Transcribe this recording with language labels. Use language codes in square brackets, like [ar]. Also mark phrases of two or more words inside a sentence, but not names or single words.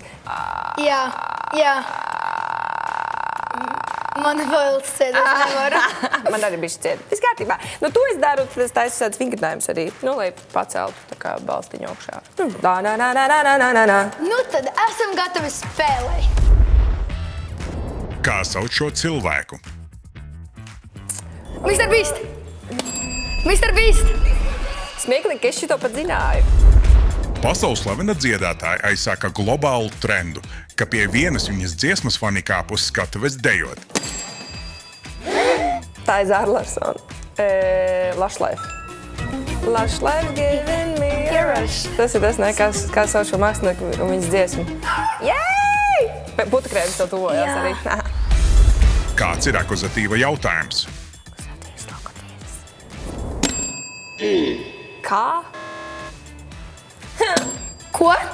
[lv] Jā. Man vēl sēdēt nevaru. Man arī bišķi ciet. Viss kārtībā. Nu, to es daru, tad es taisu tādas vingrinājumus arī. Nu, lai paceltu tā kā balstiņu augšā. Nu, tad esam gatavi spēlei. Kā sauc šo cilvēku? Mr. Beast! Mr. Beast! Smieklīgi, ka es šito pat zināju. Pasaules slavena dziedātāja aizsāka globālu trendu, ka pie vienas viņas dziesmas fani kāp uz skatuves dejot. Tā ir Zāra Larsona. Lush Life. [en] Lush Life giving me a rush. [lv] Tas ir tas, ne, kā sauc šo mākslinieku un viņas dziesmu. Jej! Putu krēms tev tuvojās arī. Kāds ir akuzatīva jautājums? Kā? Ko?